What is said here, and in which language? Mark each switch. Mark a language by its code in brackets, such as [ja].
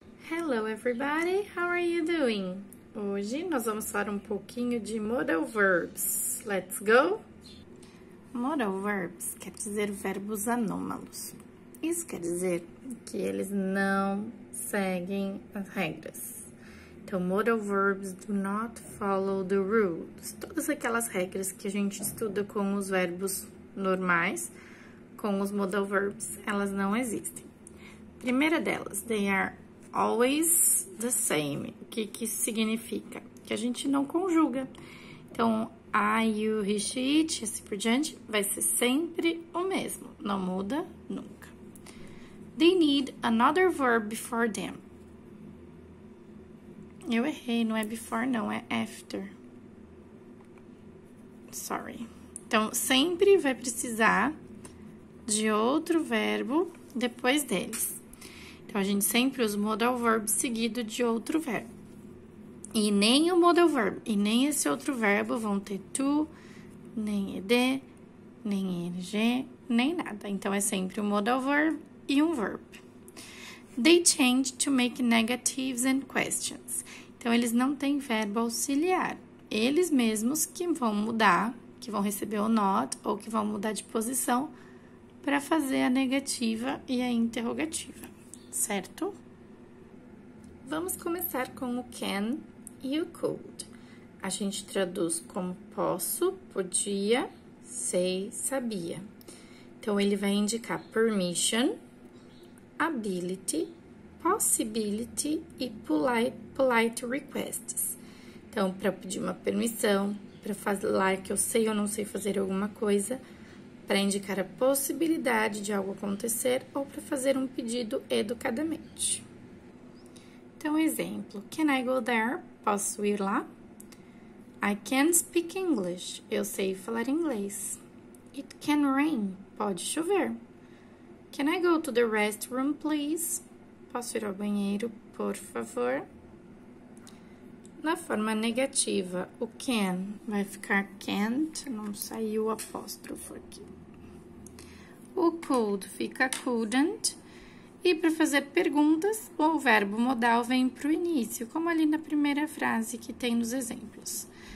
[en] Hello everybody, how are you doing? [pt] Hoje nós vamos falar um pouquinho de modal verbs. Let's go? Modal verbs quer dizer verbos anômalos. Isso quer dizer que eles não seguem as regras. [en] Então, modal verbs do not follow the rules. [pt] Todas aquelas regras que a gente estuda com os verbos normais, com os modal verbs, elas não existem. [en] Primeira delas, they are always the same. [pt] O que isso significa? Que a gente não conjuga. Então, I, you, he, she, it, assim por diante, vai ser sempre o mesmo. Não muda nunca. [en] They need another verb before them. [pt] Eu errei, não é before, não, é after. Sorry. Então, sempre vai precisar de outro verbo depois deles. Então, a gente sempre usa o modal verb seguido de outro verbo. E nem o modal verb e nem esse outro verbo vão ter to, nem ed, nem ing, nem nada. Então, é sempre um modal verb e um verb. [en] They change to make negatives and questions. [pt] Então, eles não têm verbo auxiliar. Eles mesmos que vão mudar, que vão receber o not ou que vão mudar de posição para fazer a negativa e a interrogativa. Certo? Vamos começar com o can e o could. A gente traduz como posso, podia, sei, sabia. Então, ele vai indicar permission, ability, possibility e polite requests. Então, para pedir uma permissão, para falar que eu sei ou não sei fazer alguma coisa, para indicar a possibilidade de algo acontecer ou para fazer um pedido educadamente. [en] Então, exemplo, can I go there? Posso ir lá? I can speak English. [pt] Eu sei falar inglês. It can rain. Pode chover. [en] Can I go to the restroom, please? [pt] Posso ir ao banheiro, por favor? Na forma negativa, o can vai ficar can't, não saiu o apóstrofo aqui. O could fica couldn't. E para fazer perguntas, o verbo modal vem para o início, como ali na primeira frase que tem nos exemplos.